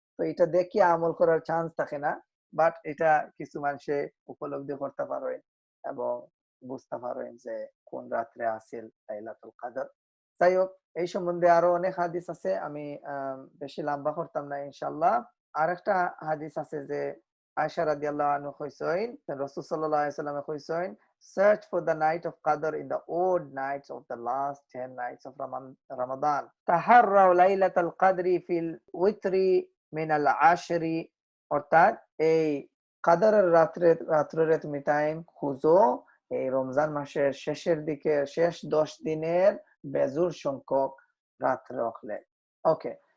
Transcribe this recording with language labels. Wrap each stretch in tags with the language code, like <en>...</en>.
<bn>তো এটা দেখে আমল করার চান্স থাকে না, বাট এটা কিছু মানুষে উপলব্ধি করতে পারে এবং বুঝতে পারেন যে কোন রাত্রে আছিল লাইলাতুল কদর। যাই হোক, এই সম্বন্ধে আরো অনেক হাদিস আছে, আমি বেশি লম্বা করতাম না ইনশাআল্লাহ। আরেকটা হাদিস আছে যে আয়েশা রাদিয়াল্লাহু আনহা কইছেন, রাসূল সাল্লাল্লাহু আলাইহি ওয়াসাল্লাম কইছেন,</bn> <en>search for the night of qadr in the odd nights of the last 10 nights of Ramadan.</en> <ar>Taharraw laylatal qadri fil witri min al-ashri,</ar> <bn>অর্থাৎ এই কদরের রাত্রে তুমি টাইম খুঁজো এই রমজান মাসের শেষের দিকে, শেষ 10 দিনের বেজুর সংখ্যক রাত্রে রাখলে। ওকে,</bn>